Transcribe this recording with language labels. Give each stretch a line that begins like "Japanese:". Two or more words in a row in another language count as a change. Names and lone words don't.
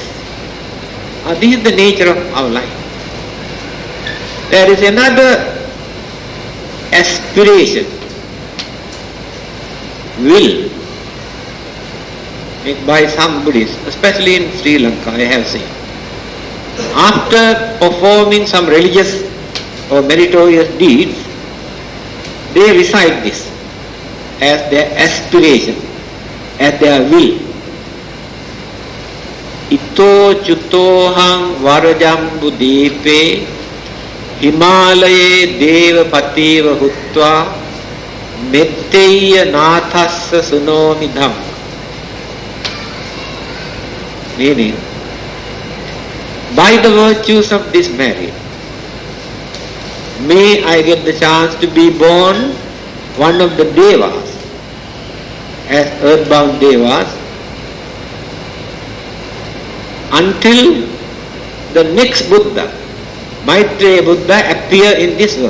English: This is the nature of our life. There is another aspiration, will, by some Buddhists, especially in Sri Lanka, I have seen. After performing some religious or meritorious deeds, they recite this as their aspiration, as their will.
Pali: Ito chutohang varajambu depe Himalaye deva pativa hutva metteya nathassa sunomi dhamma.
English: Meaning, by the virtues of this merit, may I get the chance to be born one of the devas, as earthbound devas, until the next Buddha, Maitreya Buddha, appear in this world.